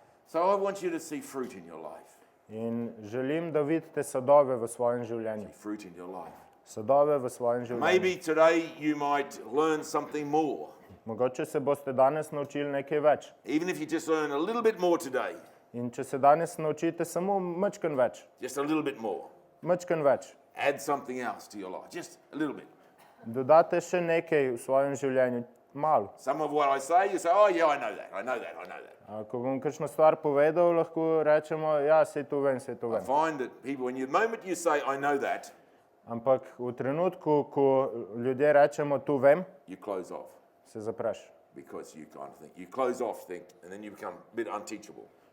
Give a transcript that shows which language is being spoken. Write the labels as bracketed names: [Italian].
[English] So I want you to see fruit in your life. [Slovenian] In želim, da vidite sadove v svojem življenju. [English] Fruit in your life. [Slovenian] Sadove v svojem življenju. [English] Maybe today you might learn something more. [Slovenian] Mogoče se boste danes naučili nekaj več. [English] Even if you just learn a little bit more today. [Slovenian] In če se danes naučite samo majčkeno več. [English] Just a little bit more. [Slovenian] Majčkeno več. [English] Add something else to your life. Just a little bit. [Slovenian] Dodate še nekaj v svojem življenju. Malo. [English] Some of what I say, you say, oh yeah, I know that. [Slovenian] Ko bom kakšno stvar povedal, lahko rečemo, ja, sej to vem. [English] I find that people, the moment you say, I know that, [Slovenian] ampak v trenutku, ko ljudje rečemo, tu vem, [English] you close off. [Slovenian] Se zapreš. [English] Because you kind of think, you close off, and then you become a bit unteachable.